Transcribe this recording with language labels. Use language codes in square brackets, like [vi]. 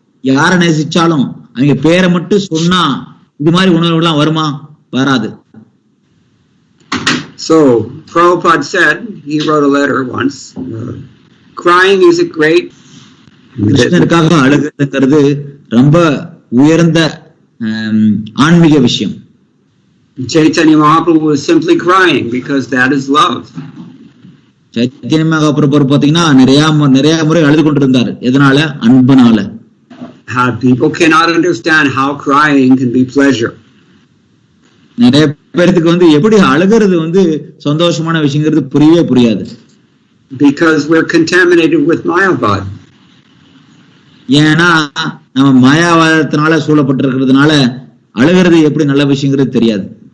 [ta] யார நேசிச்சாலும் அவங்க பேரை மட்டும் சொன்னா இது மாதிரி உணர்வுலாம் வருமா? வராது. [en] So Prabhupada said, he wrote a letter once, crying is a great [ta] கிருஷ்ணருக்காக அழுகிறதுங்கிறது ரொம்ப உயர்ந்த ஆன்மீக விஷயம். [en] Chaitanya Mahaprabhu was simply crying because that is love. [ta] Chaitanya Mahaprabhu பாத்தீங்கன்னா நிறைய முறை அழுது கொண்டிருந்தார். எதனால? அன்புனால. [en] People cannot understand how crying can be pleasure. [ta] நிறைய பேருக்கு எப்படி அழுகிறது சந்தோஷமான விஷயங்கிறது புரியவே புரியாது. [en] Because we're contaminated with Mayavad. [ta] ஏன்னா நம்ம மாயாவாதத்தினால சூழப்பட்டிருக்கிறதுனால அழுகிறது எப்படி நல்ல விஷயங்கிறது தெரியாது.